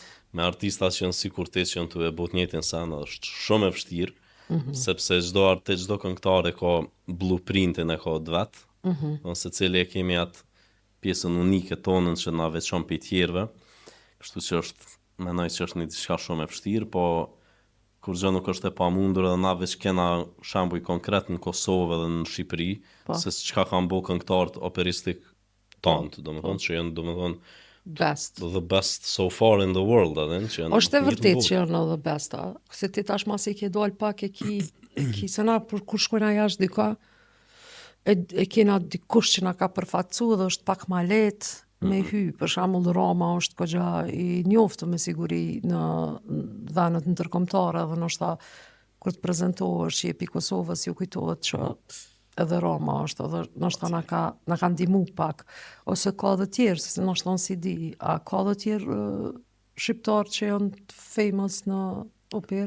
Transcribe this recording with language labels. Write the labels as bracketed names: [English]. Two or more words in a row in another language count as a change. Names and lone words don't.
[Albanian] me artistat që janë sikur te që janë të e bot njëtin sen, është shumë e vështirë, sepse çdo këngëtar e ka blueprintin e ka vet, ose cili e kemi atë pjesën unike tonën që na veçon për tjerëve, kështu që menoj që është një diçka shumë e vështirë, po kur gjë nuk është e pamundur edhe na veç kena shembuj konkret në Kosovë edhe në Shqipëri, se çka kanë bo këngëtarët operistik tanë, domethënë që janë domethënë Best. [English] the best so far in the world, [Albanian] që janë. Është e vërtet që janë [English] the best, [Albanian] a? Se ti tash mas i ke dal pak e ki se na për kur shkojna jashtë dika, e kena dikush që na ka përfatsu dhe është pak ma letë me hy, për shembull Roma është kogja i njoftë me siguri në dhanët ndërkombëtare dhe ndoshta kur të prezantohesh që jepi Kosovës ju kujtohet që edhe Roma është, edhe ndoshta na ka ndihmu pak, ose ka dhe tjerë, se ndoshta unë si di, a ka dhe tjerë shqiptarë që janë famous në operë?